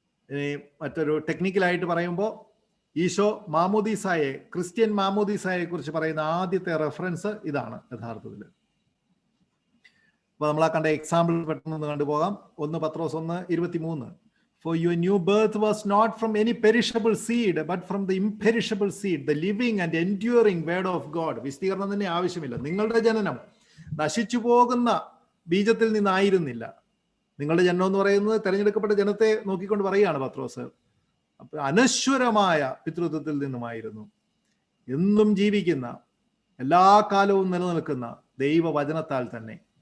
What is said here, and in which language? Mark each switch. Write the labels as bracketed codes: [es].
[ml] ഇനി മറ്റൊരു ടെക്നിക്കലായിട്ട് പറയുമ്പോൾ ഈശോ മാമോദീസായെ, ക്രിസ്ത്യൻ മാമോദീസായെ കുറിച്ച് പറയുന്ന ആദ്യത്തെ റെഫറൻസ് ഇതാണ് യഥാർത്ഥത്തിൽ. അപ്പൊ നമ്മൾ ആ കണ്ട എക്സാമ്പിൾ പെട്ടെന്ന് കണ്ടുപോകാം. 1 പത്രോസ് 1:23. [en] For your new birth was not from any perishable seed, but from the imperishable seed, the living and enduring word of God. [ml] വിശദീകരണം തന്നെ ആവശ്യമില്ല. നിങ്ങളുടെ ജനനം നശിച്ചു പോകുന്ന ബീജത്തിൽ നിന്നായിരുന്നില്ല. നിങ്ങളുടെ ജനനം എന്ന് പറയുന്നത് തെരഞ്ഞെടുക്കപ്പെട്ട ജനത്തെ നോക്കിക്കൊണ്ട് പറയുകയാണ് പത്രോസ്. അനശ്വരമായ പിതൃത്വത്തിൽ നിന്നുമായിരുന്നു. എന്നും ജീവിക്കുന്ന, എല്ലാ കാലവും നിലനിൽക്കുന്ന ദൈവവചനത്താൽ തന്നെ.